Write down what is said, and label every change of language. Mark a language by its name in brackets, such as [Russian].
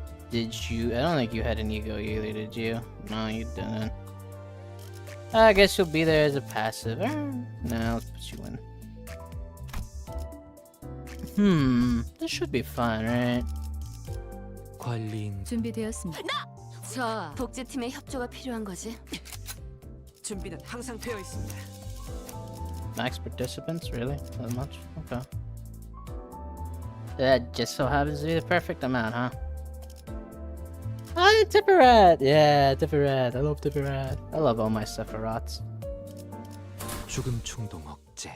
[English] Did you? I don't think you had an ego either, did you? No, you didn't. I guess you'll be there as a passive. No, let's put you in. This should be fun, right? [Korean] 관리인 준비되었습니다. 자, 복제팀의 협조가 필요한 거지. 준비는 항상 되어 있습니다. [English] Max participants, really? That much? Okay. That just so happens to be the perfect amount, huh? Ah, Tipperat! Yeah, Tipperat. I love Tipperat. I love all my Sephiroths. [Korean] 죽음 충동 억제.